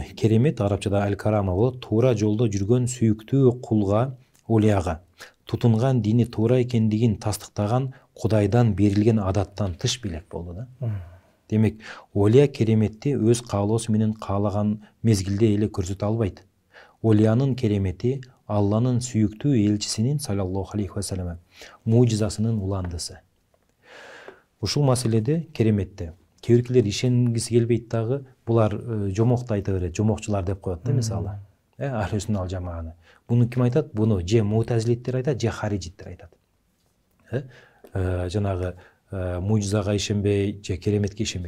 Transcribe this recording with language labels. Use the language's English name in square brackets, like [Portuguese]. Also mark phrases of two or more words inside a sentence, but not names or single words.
[Kyrgyz] Керемет арабчада аль-карама болот. Туура жолдо жүргөн сүйүктүү кулга, олияга тутунган дини туура экендигин тастыктаган Кудайдан берилген адаттан тыш билек болду да. Демек, олия кереметти өз каалоосу менен каалаган мезгилде эле көрсөтө албайт. Олиянын керемети Алланын сүйүктүү элчисинин [Arabic] صلى الله عليه وسلم [Kyrgyz] мужизасынын уландысы. Ушул маселеде, кереметте кээ биркилер ишенгиси келбейт дагы, булар жомокто айта берет, жомокчулар деп коет да, мисалы. [Arabic] أهل السنة والجماعة. [Kyrgyz] Буну ким айтат? Буну же мутазилиттер айтат, же харижиттер айтат. Жанагы мужизага ишенбей, же кереметке ишенбей.